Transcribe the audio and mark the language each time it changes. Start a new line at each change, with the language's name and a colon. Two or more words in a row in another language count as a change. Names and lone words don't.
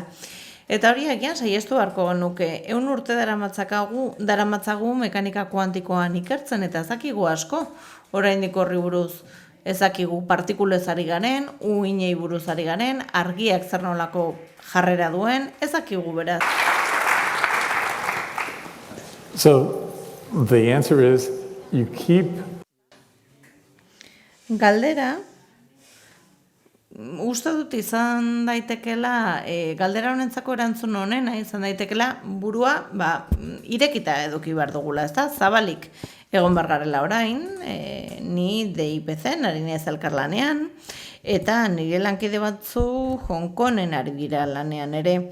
Basque: Eta hori agian saiestu beharko genuke, 100 urte daramatzagu mekanika kuantikoan ikertzen, eta ez dakigu asko oraindik horri buruz. Ez dakigu partikulez ari garen, uhinei buruz ari garen, argiak zer nolako jarrera duen, ez dakigu beraz.
English: So the answer is you keep.
Basque: Galdera, uste dut izan daitekela, galdera honentzako erantzun honena izan daitekela burua irekita eduki behar dugula, ezta? Zabalik egon behar garela orain, ni DIPC-en ari naiz elkarlanean, eta nire lankide batzu Hong Kongen ari dira lanean ere.